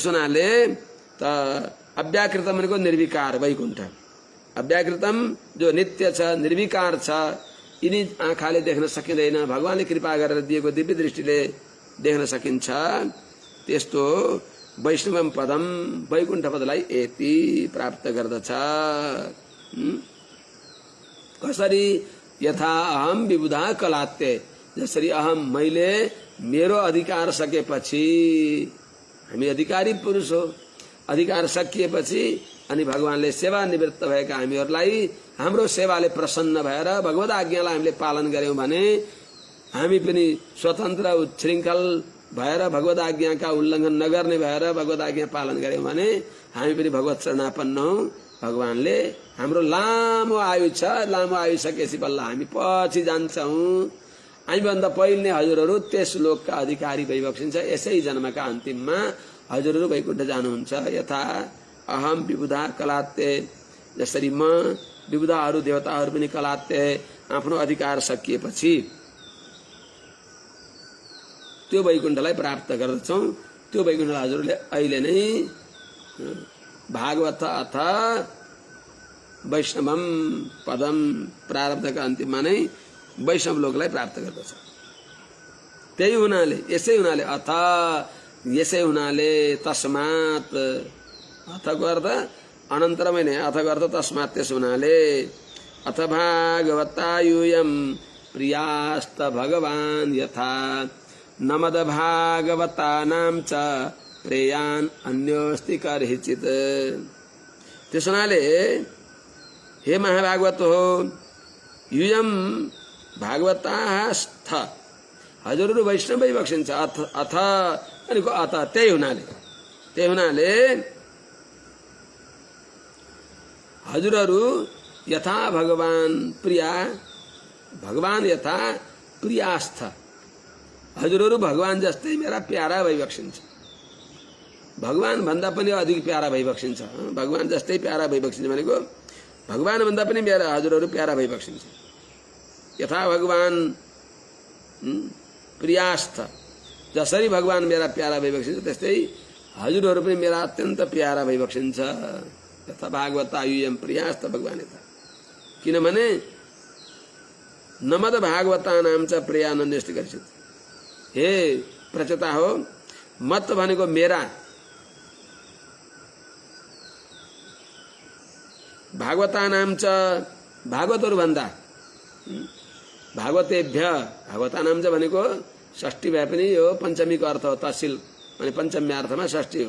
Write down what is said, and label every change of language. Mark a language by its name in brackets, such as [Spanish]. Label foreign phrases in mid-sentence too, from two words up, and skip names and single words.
[Nepali] त्यसो हुनाले त अव्याकृतम भनेको निर्विकार वैकुण्ठ, अव्याकृतम जो नित्य छ निर्विकार छ, यिनी आँखाले देख्न सकिँदैन, भगवानले कृपा गरेर दिएको दिव्य दृष्टिले देख्न सकिन्छ। त्यस्तो वैष्णवम पदम वैकुण्ठ पदलाई यति प्राप्त गर्दछ। कसरी? [Sanskrit] यथा अहम विबुधा कलात्ते, [Nepali] जसरी अहम मैले मेरो अधिकार सकेपछि, हामी अधिकारी पुरुष हो, अधिकार सकिएपछि अनि भगवानले सेवा निवृत्त भएका हामीहरूलाई हाम्रो सेवाले प्रसन्न भएर भगवत आज्ञालाई हामीले पालन गर्यौं भने हामी पनि स्वतन्त्र उच्छृङ्खल भएर भगवत आज्ञाका उल्लङ्घन नगर्ने भएर भगवत आज्ञा पालन गर्यौं भने हामी पनि भगवत शरणापन्न हौं। भगवानले हाम्रो लामो आयु छ, लामो आयु सकेपछि बल्ल हामी पछि जान्छौं। हामीभन्दा पहिले नै हजुरहरू त्यस लोकका अधिकारी भइबक्सिन्छ। यसै जन्मका अन्तिममा हजुरहरू वैकुण्ठ जानुहुन्छ। [Sanskrit] यथा अहम विबुधा कलात्ते, [Nepali] जसरी म विबुधाहरू देवताहरू पनि कलात्ते, आफ्नो अधिकार सकिएपछि त्यो वैकुण्ठलाई प्राप्त गर्दछौं। त्यो वैकुण्ठलाई हजुरले अहिले नै [Sanskrit] भागवत अथ वैष्णवम पदम [Nepali] प्रारब्धका अन्तिममा नै वैष्णव लोकलाई प्राप्त गर्दछ। त्यही हुनाले, यसै हुनाले, अथ यसै हुनाले, तस्मात्, अथको अर्थ अनन्तरमै नै, अथको अर्थ तस्मात्, त्यस हुनाले, [Sanskrit] अथ भागवतायूयं प्रियास्त भगवान् यथा नमद भागवतानां च प्रेयान् अन्योस्ति कर्हिचित्। [Nepali] त्यस हुनाले हे महाभागवत हो, [Sanskrit] यूयं भागवतास्थ, [Nepali] हजुरहरू वैष्णव भइबक्सिन्छ। अथ भनेको अथ, त्यही हुनाले हजुरहरू [Sanskrit] यथा भगवान प्रिया, भगवान यथा प्रियास्थ, [Nepali] हजुरहरू भगवान जस्तै मेरा प्यारा भइबक्सिन्छ। भगवान भन्दा पनि अधिक प्यारा भइबक्सिन्छ। भगवान जस्तै प्यारा भइबक्सिन्छ भनेको भगवान भन्दा पनि मेरा हजुरहरू प्यारा भइबक्सिन्छ। [Sanskrit] यथा भगवान प्रियास्थ, [Nepali] जसरी भगवान मेरा प्यारा भइबक्सिन्छ त्यस्तै हजुरहरू पनि मेरा अत्यन्त प्यारा भइबक्सिन्छ। [Sanskrit] यथा भागवतायूयं प्रियास्थ भगवान यथा, किनभने नमद भागवतानां च प्रेयान् अन्योस्ति कर्हिचित्। [Nepali] हे प्रचता हो, मत भनेको मेरा, [Sanskrit] भागवतानां च [Nepali] भागवतहरू भन्दा, भागवतेभ्य, [Sanskrit] भागवतानां च [Nepali] भनेको षष्ठी भए पनि यो पञ्चमीको अर्थ हो, तहसील भने पञ्चमी अर्थमा षष्ठी हो।